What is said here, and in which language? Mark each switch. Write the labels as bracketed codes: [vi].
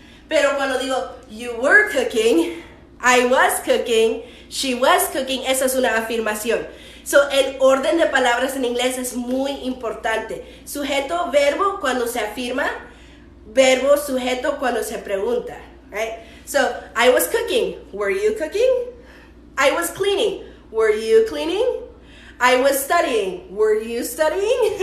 [es] Pero cuando digo [en] you were cooking, I was cooking, she was cooking, [es] esa es una afirmación. So el orden de palabras en inglés es muy importante. Sujeto, verbo cuando se afirma, verbo, sujeto cuando se pregunta. [en] Right? So I was cooking, were you cooking? I was cleaning, were you cleaning? I was studying, were you studying?